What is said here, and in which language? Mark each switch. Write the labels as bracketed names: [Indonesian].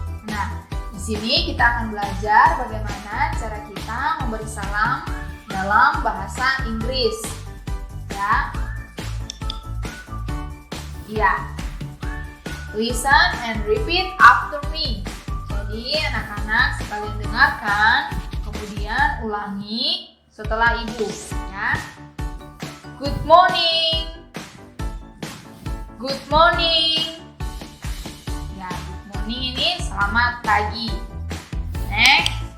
[Indonesian] Nah, di sini kita akan belajar bagaimana cara kita memberi salam dalam bahasa Inggris. Ya. [English] Listen and repeat after me. [Indonesian] Jadi anak-anak sekalian dengarkan, kemudian ulangi setelah ibu, ya. [English] Good morning. Good morning. [Indonesian] Ya, [English] good morning [Indonesian] ini selamat pagi. [English] Next.